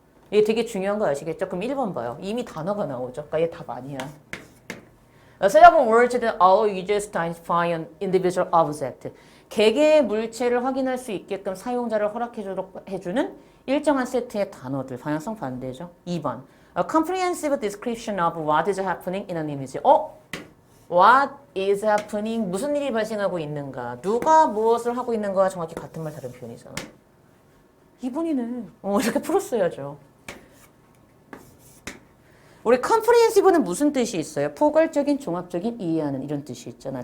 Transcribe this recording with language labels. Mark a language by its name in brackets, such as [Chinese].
[Korean] 이게 되게 중요한 거 아시겠죠? 그럼 1번 봐요. 이미 단어가 나오죠. 그러니까 얘 답 아니야. [English] Set up words that allow users to identify an individual object. [Korean] 개개의 물체를 확인할 수 있게끔 사용자를 허락해주도록 해주는 일정한 세트의 단어들. 방향성 반대죠. 2번. [English] A comprehensive description of what is happening in an image. What is happening? [Korean] 무슨 일이 발생하고 있는가? 누가 무엇을 하고 있는가와 정확히 같은 말 다른 표현이잖아. 2번이네. 이렇게 풀었어야죠. 우리 comprehensive는 무슨 뜻이 있어요? 포괄적인, 종합적인, 이해하는 이런 뜻이 있잖아.